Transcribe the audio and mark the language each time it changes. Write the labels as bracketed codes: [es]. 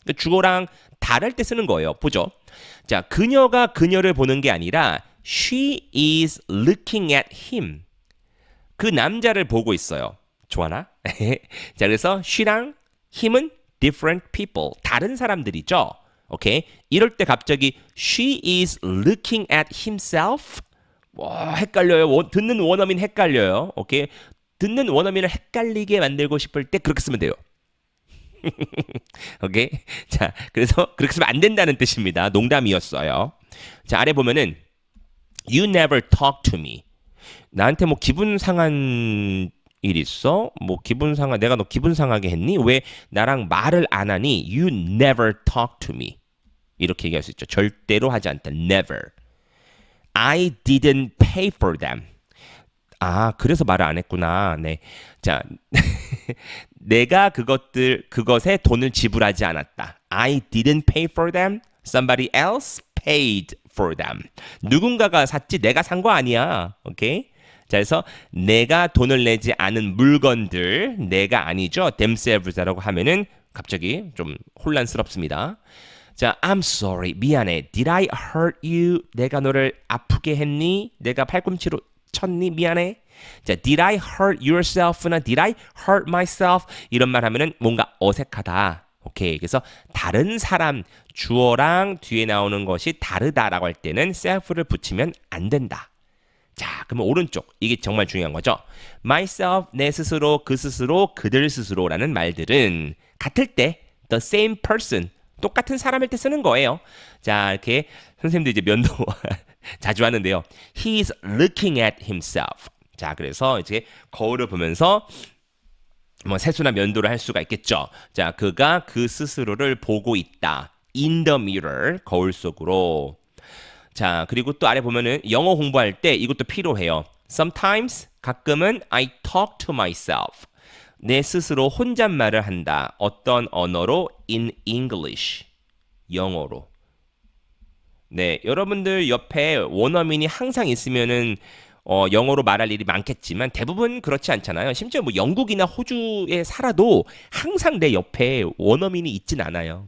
[ko] 주어랑 다를 때 쓰는 거예요. 보죠. 자, 그녀가 그녀를 보는 게 아니라 [en] she is looking at him. [ko] 그 남자를 보고 있어요. 좋아나? 자, 그래서 she랑 him은 [en] different people. [ko] 다른 사람들이죠. 오케이. 이럴 때 갑자기 [en] she is looking at himself. [ko] 와, 헷갈려요. 듣는 원어민 헷갈려요. 오케이. 듣는 원어민을 헷갈리게 만들고 싶을 때 그렇게 쓰면 돼요. 오케이. 자, 그래서 그렇게 쓰면 안 된다는 뜻입니다. 농담이었어요. 자, 아래 보면은 [en] you never talk to me. [ko] 나한테 뭐 기분 상한 일 있어? 뭐 내가 너 기분 상하게 했니? 왜 나랑 말을 안 하니? [en] You never talk to me. [ko] 이렇게 얘기할 수 있죠. 절대로 하지 않다. [en] Never. I didn't pay for them. [ko] 아, 그래서 말을 안 했구나. 네. 자, 내가 그것에 돈을 지불하지 않았다. [en] I didn't pay for them. Somebody else paid for them. [ko] 누군가가 샀지 내가 산 거 아니야. 오케이? 자, 그래서 내가 돈을 내지 않은 물건들, 내가 아니죠. themselves라고 하면은 갑자기 좀 혼란스럽습니다. 자, [en] I'm sorry. [ko] 미안해. [en] Did I hurt you? [ko] 내가 너를 아프게 했니? 내가 팔꿈치로 쳤니? 미안해. [en] 자, did I hurt yourself나 did I hurt myself? [ko] 이런 말 하면은 뭔가 어색하다. 오케이. 그래서 다른 사람, 주어랑 뒤에 나오는 것이 다르다라고 할 때는 self를 붙이면 안 된다. 자, 그러면 오른쪽. 이게 정말 중요한 거죠. myself, 내 스스로, 그 스스로, 그들 스스로라는 말들은 같을 때 [en] the same person, [ko] 똑같은 사람일 때 쓰는 거예요. 자, 이렇게 선생님들 이제 면도 자주 하는데요. [en] He's looking at himself. [ko] 자, 그래서 이제 거울을 보면서 뭐 세수나 면도를 할 수가 있겠죠. 자, 그가 그 스스로를 보고 있다. [en] in the mirror. [ko] 거울 속으로. 자, 그리고 또 아래 보면은 영어 공부할 때 이것도 필요해요. [en] Sometimes, [ko] 가끔은 [en] I talk to myself. [ko] 내 스스로 혼잣말을 한다. 어떤 언어로? [en] In English. [ko] 영어로. 네, 여러분들 옆에 원어민이 항상 있으면은 영어로 말할 일이 많겠지만 대부분 그렇지 않잖아요. 심지어 뭐 영국이나 호주에 살아도 항상 내 옆에 원어민이 있진 않아요.